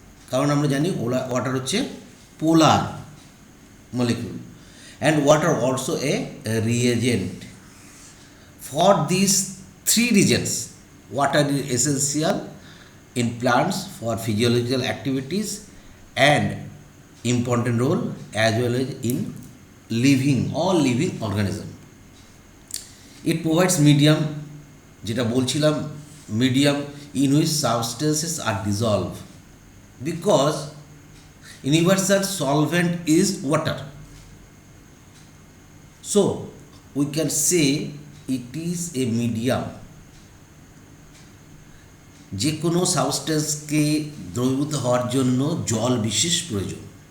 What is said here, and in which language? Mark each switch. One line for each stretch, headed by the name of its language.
Bangla: কারণ আমরা জানি
English: Water হচ্ছে polar molecule, and water also a reagent. For this three reasons water is essential in plants for physiological activities and important role as well as in all living organism. It provides medium,
Bangla: যেটা বলছিলাম,
English: medium in which substances are dissolved, because universal solvent is water. So we can say it is a medium.
Bangla: যে কোনো সাবস্টেন্সকে দ্রবীভূত হওয়ার জন্য জল বিশেষ প্রয়োজন।